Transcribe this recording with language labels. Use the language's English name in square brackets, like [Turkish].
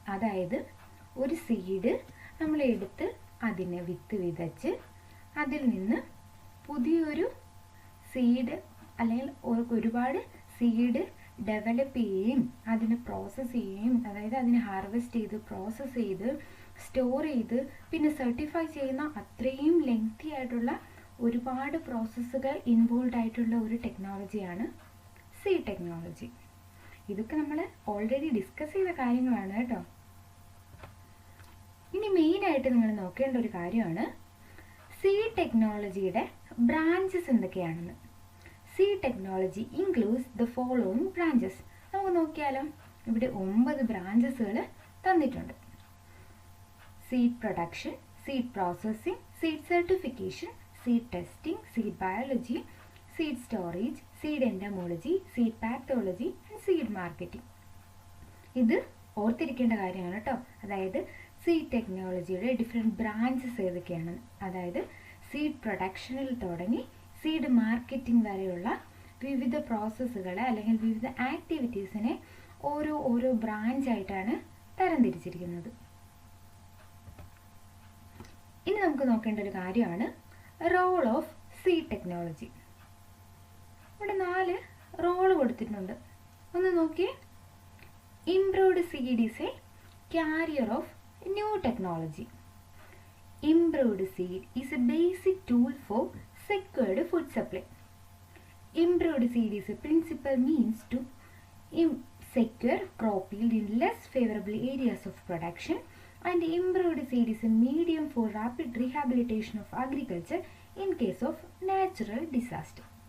[Malayalam] അതായത് ഒരു സീഡ് നമ്മൾ എടുത്ത് അതിനെ വിത്ത് വിതച്ച് അതിൽ നിന്ന് പുതിയൊരു സീഡ് അല്ലെങ്കിൽ ഒരുപാട് സീഡ് ഡെവലപ്പ് ചെയ്യുകയും അതിനെ പ്രോസസ്സ് ചെയ്യുകയും, അതായത് അതിനെ ഹാർവെസ്റ്റ് ചെയ്ത് പ്രോസസ്സ് ചെയ്ത് സ്റ്റോർ ചെയ്ത് പിന്നെ സർട്ടിഫൈ ചെയ്യുന്ന അത്രയും ലെങ്തി ആയിട്ടുള്ള ഒരുപാട് പ്രോസസ്സുകൾ ഇൻവോൾവ് ആയിട്ടുള്ള ഒരു ടെക്നോളജിയാണ് സീഡ് ടെക്നോളജി. ഇതൊക്കെ നമ്മൾ ഓൾറെഡി ഡിസ്കസ് ചെയ്ത കാര്യങ്ങളാണ് കേട്ടോ. ഇനി മെയിനായിട്ട് നിങ്ങൾ നോക്കേണ്ട ഒരു കാര്യമാണ് സീഡ് ടെക്നോളജിയുടെ ബ്രാഞ്ചസ് എന്തൊക്കെയാണെന്ന്. [English] Seed technology includes the following branches. [Malayalam] നമുക്ക് നോക്കിയാലോ. ഇവിടെ 9 ബ്രാഞ്ചസുകൾ തന്നിട്ടുണ്ട്. [English] Seed production, seed processing, seed certification, seed testing, seed biology, seed storage, seed entomology, seed pathology and seed marketing. [Malayalam] ഇത് ഓർത്തിരിക്കേണ്ട കാര്യമാണ് കേട്ടോ. അതായത് സീഡ് ടെക്നോളജിയുടെ ഡിഫറെൻറ്റ് ബ്രാഞ്ചസ് ഏതൊക്കെയാണ്. അതായത് സീഡ് പ്രൊഡക്ഷനിൽ തുടങ്ങി സീഡ് മാർക്കറ്റിംഗ് വരെയുള്ള വിവിധ പ്രോസസ്സുകളെ അല്ലെങ്കിൽ വിവിധ ആക്ടിവിറ്റീസിനെ ഓരോ ബ്രാഞ്ചായിട്ടാണ് തരംതിരിച്ചിരിക്കുന്നത്. ഇനി നമുക്ക് നോക്കേണ്ട ഒരു കാര്യമാണ് റോൾ ഓഫ് സീഡ് ടെക്നോളജി. ഇവിടെ 4 റോള് കൊടുത്തിട്ടുണ്ട്. ഒന്ന് നോക്കിയേ. [English] Improved seed is a carrier of new technology. Improved seed is a basic tool for secured food supply. Improved seed is a principal means to secure crop yield in less favorable areas of production, and improved seed is a medium for rapid rehabilitation of agriculture in case of natural disaster.